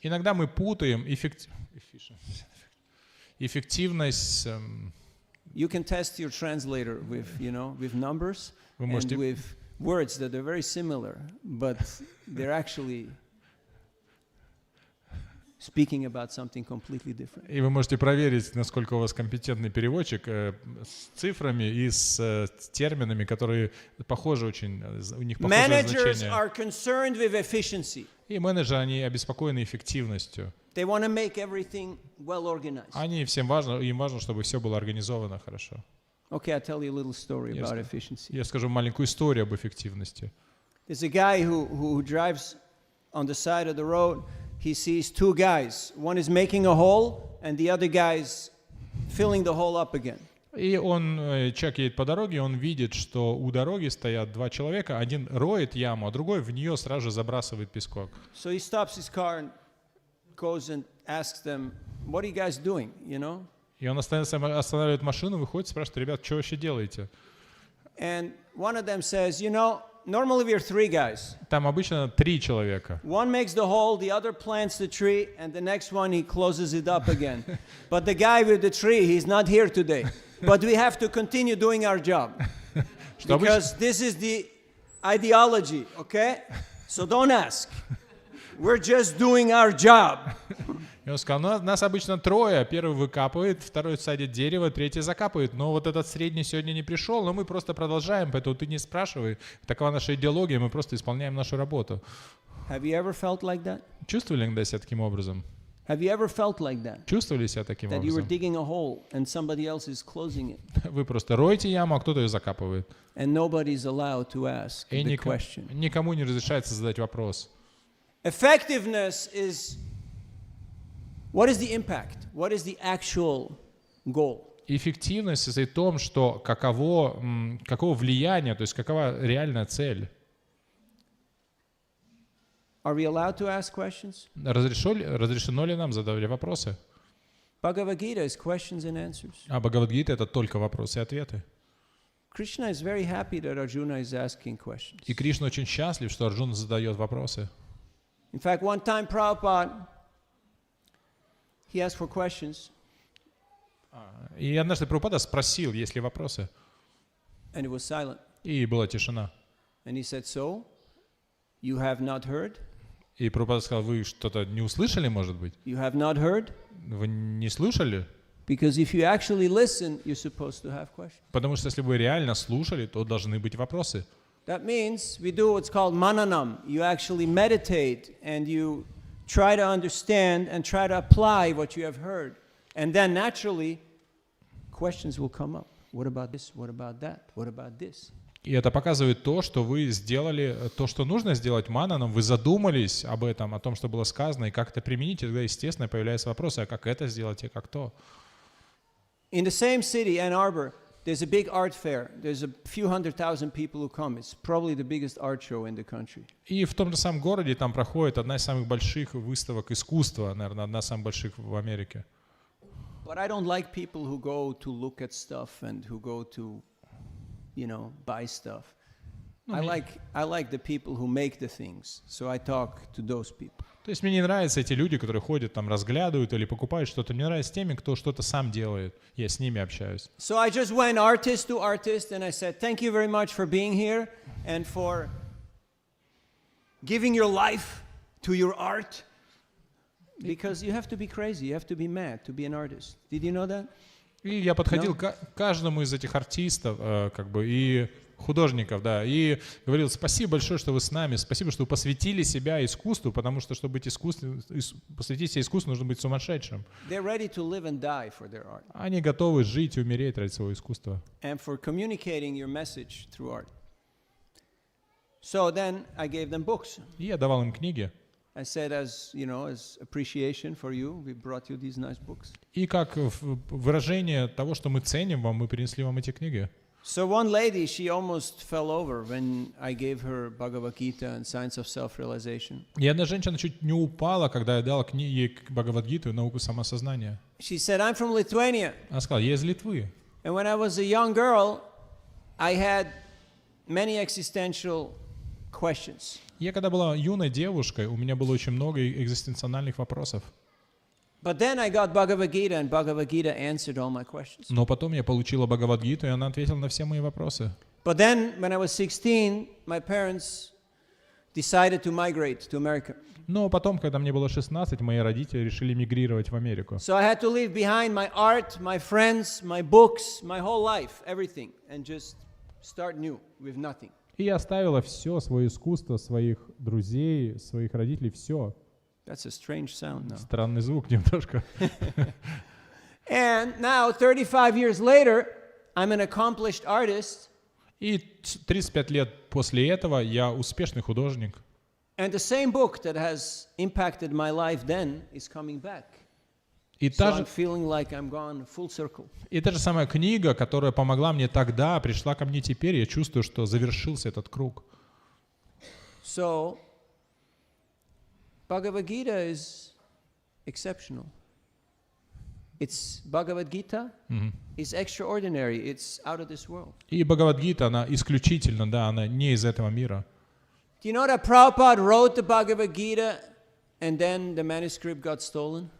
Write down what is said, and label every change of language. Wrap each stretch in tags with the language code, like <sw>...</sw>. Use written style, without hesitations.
<ru>Иногда мы путаем эффективность.</ru> <en>You can test your translator with, you know, with numbers</en> <ru>Вы</ru> <en>and</en> <ru>можете-</ru> <en>with words that are very similar, but they're actually speaking about something completely different.</en> <ru>И вы можете проверить, насколько у вас компетентный переводчик с цифрами и с терминами, которые похожи очень, у них похожее</ru> <en>Managers</en> <ru>значение.</ru> <en>are concerned with efficiency.</en> <ru>И менеджеры, они обеспокоены эффективностью.</ru> <en>They want to make everything well organized.</en> <ru>Им важно, чтобы все было организовано хорошо.</ru> <en>Okay, I'll tell you a little story Yes, about sir. efficiency.</en> <ru>Я скажу маленькую историю об эффективности.</ru> <en>There's a guy who drives on the side of the road. He sees 2 guys. One is making a hole, and the other guy's filling the hole up again.</en> <ru>И человек едет по дороге, он видит, что у дороги стоят 2 человека, один роет яму, а другой в нее сразу же забрасывает пескок.</ru> <en>So he stops his car and goes and asks them, "What are you guys doing?" You know?</en> <ru>И он останавливает машину, выходит, спрашивает, ребят, что вообще делаете?</ru> <en>And one of them says, "You know, normally we're 3 guys.</en> <ru>Там обычно 3 человека.</ru> <en>One makes the hole, the other plants the tree, and the next one he closes it up again. But the guy with the tree, he's not here today. But we have to continue doing our job. Because this is the ideology, okay? So don't ask. We're just doing our job."</en> <ru>И он сказал, нас обычно 3, первый выкапывает, второй садит дерево, третий закапывает, но вот этот средний сегодня не пришел, но мы просто продолжаем, поэтому ты не спрашивай. Такова наша идеология, мы просто исполняем нашу работу.</ru> <en>Have you ever felt like that?</en> <ru>Чувствовали иногда себя таким образом?</ru> <en>Have you ever felt like that?</en> <ru>Чувствовали себя таким</ru> <en>That you were</en> <ru>образом?</ru> <en>digging a hole and somebody else is closing it,</en> <ru>Вы просто роете яму, а кто-то ее закапывает.</ru> <en>and nobody's allowed to ask</en> <ru>И</ru> <en>the question.</en> <ru>никому не разрешается задать вопрос.</ru> <en>Effectiveness is, what is the impact? What is the actual goal?</en> <ru>Эффективность состоит в том, что каково влияние, то есть какова реальная цель.</ru> <en>Are we allowed to ask questions?</en> <ru>Разрешено ли нам задавать вопросы?</ru> <en>Bhagavad Gita is questions and answers.</en> <ru>А Бхагавад-гита — это только вопросы и ответы.</ru> <en>Krishna is very happy that Arjuna is asking questions.</en> <ru>И Кришна очень счастлив, что Арджуна задает вопросы.</ru> <en>In fact, one time Prabhupada, he asked for questions.</en> <ru>И однажды Прабхупада спросил, есть ли вопросы.</ru> <en>And it was silent.</en> <ru>И была тишина.</ru> <en>And he said, so, you have not heard?</en> <ru>И Прабхупада сказал, вы что-то не услышали, может быть?</ru> <en>You have not heard?</en> <ru>Вы не слышали?</ru> <en>Because if you actually listen, you're supposed to have questions.</en> <ru>Потому что если вы реально слушали, то должны быть вопросы.</ru> <en>That means we do what's called mananam. You actually meditate and you try to understand and try to apply what you have heard. And then naturally, questions will come up. What about this? What about that? What about this?</en> <ru>И это показывает то, что вы сделали то, что нужно сделать мананом, вы задумались об этом, о том, что было сказано, и как это применить, и тогда, естественно, появляются вопросы, а как это сделать и как то.</ru> <en>In the same city, Ann Arbor, there's a big art fair. There's a few 100,000 people who come. It's probably the biggest art show in the country.</en> <ru>И в том же самом городе там проходит одна из самых больших выставок искусства, наверное, одна из самых больших в Америке.</ru> <en>But I don't like people who go to look at stuff and who go to, buy stuff. I like the people who make the things. So I talk to those people.</en> <ru>То есть мне не нравятся эти люди, которые ходят там, разглядывают или покупают что-то. Мне нравятся теми, кто что-то сам делает. Я с ними общаюсь.</ru> <en>So I just went artist to artist and I said, thank you very much for being here and for giving your life to your art. Because you have to be crazy, you have to be mad to be an artist. Did you know that?</en> <ru>И я подходил к каждому из этих артистов, и художников, да, и говорил: спасибо большое, что вы с нами, спасибо, что вы посвятили себя искусству, потому что, чтобы быть посвятить себя искусству, нужно быть сумасшедшим.</ru> <en>They're ready to live and die for their art.</en> <ru>Они готовы жить и умереть ради своего искусства.</ru> <en>And for communicating your message through art. So then I gave them books.</en> <ru>И я давал им книги.</ru> <en>I said, as appreciation for you, we brought you these nice books.</en> <ru>И как выражение того, что мы ценим вам, мы принесли вам эти книги.</ru> <en>So one lady, she almost fell over when I gave her Bhagavad Gita and Science of Self-Realization.</en> <ru>И одна женщина чуть не упала, когда я дал ей Бхагавад-гиту и науку самосознания.</ru> <en>She said, I'm from Lithuania.</en> <ru>Она сказала: я из Литвы.</ru> <en>And when I was a young girl, I had many existential questions.</en> <ru>Я когда была юной девушкой, у меня было очень много экзистенциональных вопросов.</ru> <en>But then I got Bhagavad Gita, and Bhagavad Gita answered all my questions.</en> <ru>Но потом я получила Бхагавад-гиту, и она ответила на все мои вопросы.</ru> <en>But then, when I was 16, my parents decided to migrate to America.</en> <ru>Но потом, когда мне было 16, мои родители решили мигрировать в Америку.</ru> <en>So I had to leave behind my art, my friends, my books, my whole life, everything, and just start new with nothing.</en> <ru>И я оставила все, свое искусство, своих друзей, своих родителей, все.</ru> <en>That's a strange sound now.</en> <ru>Странный звук немножко.</ru> <en>And now, 35 years later, I'm an accomplished artist.</en> <ru>И 35 лет после этого я успешный художник.</ru> <en>And the same book that has impacted my life then is coming back.</en> <ru>И</ru> <en>So</en> <ru>та</ru> <en>I'm</en> <ru>же,</ru> <en>feeling like I'm gone full circle.</en> <ru>и та же самая книга, которая помогла мне тогда, пришла ко мне теперь, я чувствую, что завершился этот круг.</ru> <en>So, Bhagavad Gita is exceptional. It's Bhagavad Gita is extraordinary. It's out of this world.</en> <ru>И Бхагавад-гита, она исключительно, да, она не из этого мира.</ru> <en>Do you know that Prabhupada wrote the Bhagavad Gita and then the manuscript got stolen?</en>